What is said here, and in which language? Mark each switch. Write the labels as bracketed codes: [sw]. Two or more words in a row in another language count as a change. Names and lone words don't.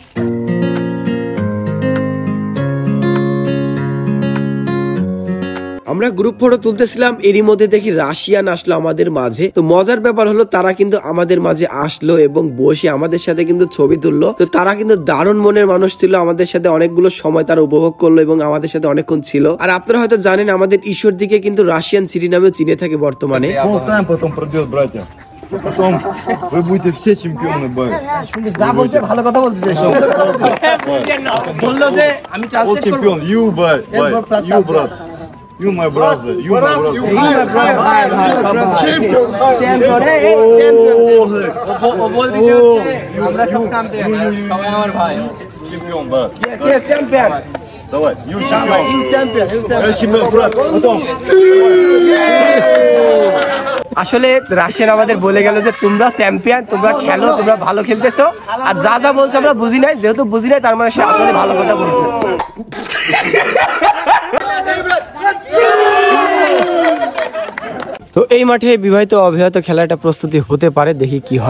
[bn] আমরা গ্রুপ ফটো তুলতেছিলাম, এরই মধ্যে দেখি রাশিয়ান আসলো আমাদের মাঝে। তো মজার ব্যাপার হলো তারা কিন্তু আমাদের মাঝে আসলো এবং বসে আমাদের সাথে কিন্তু ছবি তুললো। তো তারা কিন্তু দারুণ মনের মানুষ ছিল, আমাদের সাথে অনেকগুলো সময় তারা উপভোগ করলো এবং আমাদের সাথে অনেকক্ষণ ছিল। আর আপনারা হয়তো জানেন আমাদের ঈশ্বরদীকে কিন্তু [en] Russian city [bn] নামে চিনে থাকে বর্তমানে। [ru] Потом вы будете все чемпионы, бай. [bn] ভালো কথা বলতেছে। বললো যে আমি [en] All champion, you, bye, you, brother. You, my brother. You, my brother. Champion. [bn] আমরা সব কামতে সবাই আমার ভাই। [en] Champion, bye. Yes, champion. Давай, you champion. You champion. [ru] Я champion, брат. Потом. [bn] আসলে রাশিয়ান আমাদের বলে গেল যে তোমরা চ্যাম্পিয়ন, তোমরা খেলো, তোমরা ভালো খেলতেছো। আর যা যা বলছে আমরা বুঝি নাই, যেহেতু বুঝি নাই তার মানে সে আসলে ভালো কথা বলছে। তো এই মাঠে বিবাহিত অবিবাহিত খেলাটা প্রস্তুতি হতে পারে, দেখি কি হয়।